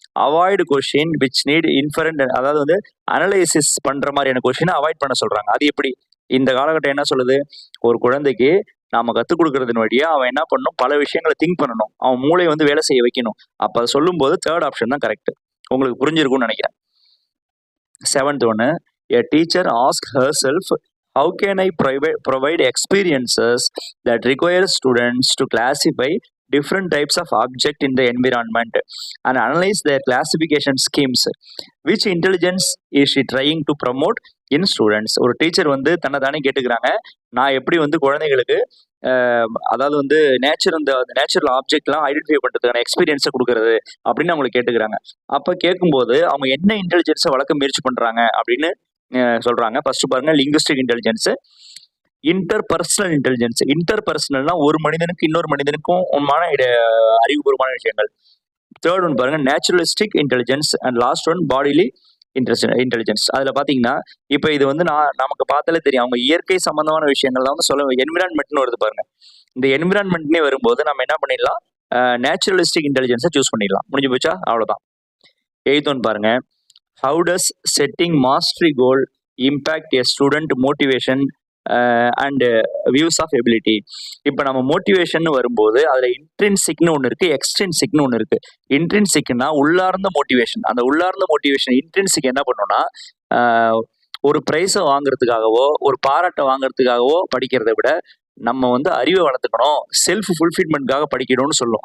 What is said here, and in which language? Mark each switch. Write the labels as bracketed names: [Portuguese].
[English] avoid question which need inference, [Tamil] அதாவது வந்து analysis பண்ற மாதிரியான கொஸ்டினை அவாய்ட் பண்ண சொல்றாங்க. அது எப்படி? இந்த காலகட்டம் என்ன சொல்லுது, ஒரு குழந்தைக்கு நாம கற்றுக் கொடுக்கறதுன்னு வழியா அவன் என்ன பண்ணணும், பல விஷயங்களை திங்க் பண்ணணும், அவன் மூளையை வந்து வேலை செய்ய வைக்கணும். அப்போ அதை சொல்லும் போது 3rd ஆப்ஷன் தான் கரெக்ட். உங்களுக்கு புரிஞ்சிருக்கும்னு நினைக்கிறேன். [English] 7th ஒன்று, a teacher asks herself, how can I provide experiences that require students to classify different types of object in the environment and analyze their classification schemes? Which intelligence is she trying to promote in students? [Tamil] ஒரு teacher வந்து தன்னை தானே கேட்டுக்கிறாங்க, நான் எப்படி வந்து குழந்தைகளுக்கு அதாவது வந்து நேச்சுரல் ஆப்ஜெக்ட்லாம் ஐடென்டிஃபை பண்ணுறதுக்கான எக்ஸ்பீரியன்ஸை கொடுக்கறது அப்படின்னு அவங்களுக்கு கேட்டுக்கிறாங்க. அப்போ கேட்கும்போது அவங்க என்ன இன்டெலிஜென்ஸை வளர்க்க முயற்சி பண்ணுறாங்க அப்படின்னு சொல்றாங்க. ஃபர்ஸ்ட் பாருங்க, லிங்குஸ்டிக் இன்டெலிஜென்ஸ், இன்டர்பர்சனல் இன்டெலிஜென்ஸ். இன்டர்பர்சனல்னா ஒரு மனிதனுக்கு இன்னொரு மனிதனுக்கும் அறிவுபூர்வமான விஷயங்கள். 3rd ஒன் பாருங்க, naturalistic intelligence. And last one, bodily intelligence. அதுல பாத்தீங்கன்னா இப்ப இது வந்து நமக்கு பார்த்தாலே தெரியும், அவங்க இயற்கை சம்பந்தமான விஷயங்கள் தான் வந்து சொல்ல. என்விரான்மெண்ட்னு வருது பாருங்க. இந்த என்விரான்மெண்ட்னே வரும்போது நம்ம என்ன பண்ணிடலாம், நேச்சுரலிஸ்டிக் இன்டெலிஜென்ஸை சூஸ் பண்ணிடலாம். முடிஞ்சு போச்சா? அவ்வளவுதான். 8th ஒன் பாருங்க, [English] how does setting mastery goal impact a student motivation and views of ability. [Tamil] இப்போ நம்ம மோட்டிவேஷன் வரும்போது அதில் இன்ட்ரின்சிக்னு ஒன்று இருக்குது, எக்ஸ்ட்ரின்சிக்னு ஒன்று இருக்குது. இன்ட்ரின்சிக்னா உள்ளார்ந்த மோட்டிவேஷன். அந்த உள்ளார்ந்த மோட்டிவேஷன் இன்ட்ரின்சிக் என்ன பண்ணோம்னா ஒரு ப்ரைஸை வாங்குறதுக்காகவோ ஒரு பாராட்டை வாங்குறதுக்காகவோ படிக்கிறத விட நம்ம வந்து அறிவை வளர்த்துக்கணும், செல்ஃப் ஃபுல்ஃபில்மெண்ட்காக படிக்கணும்னு சொல்லும்.